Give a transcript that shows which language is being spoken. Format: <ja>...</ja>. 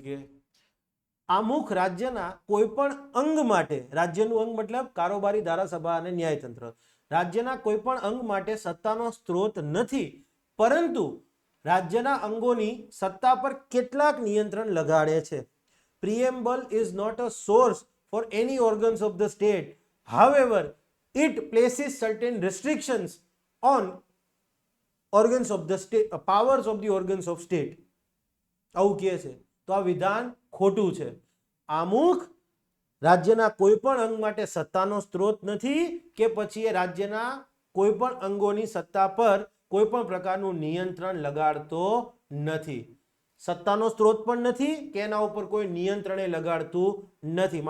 <gu>કે આમુખ રાજ્યના કોઈ પણ અંગ માટે, રાજ્યનું અંગ મતલબ કારોબારી, ધારાસભા અને ન્યાયતંત્ર, રાજ્યના કોઈ પણ અંગ માટે સત્તાનો સ્ત્રોત નથી, પરંતુ રાજ્યના અંગોની સત્તા પર કેટલાક નિયંત્રણ લગાડે છે.</gu> <en>Preamble is not a source for any organs of the state. However, it places certain restrictions on organs of the state, powers of the organs of state.</en> <gu>આવું કહે છે. તો આ વિધાન ખોટું છે. આમુખ રાજ્યના કોઈ પણ અંગ માટે સત્તાનો સ્ત્રોત નથી કે પછી એ રાજ્યના કોઈ પણ અંગોની સત્તા પર કોઈ પણ પ્રકારનું નિયંત્રણ લગાડતો નથી. સત્તાનો સ્ત્રોત પણ નથી કે એના ઉપર કોઈ નિયંત્રણે લગાડતું નથી.</gu>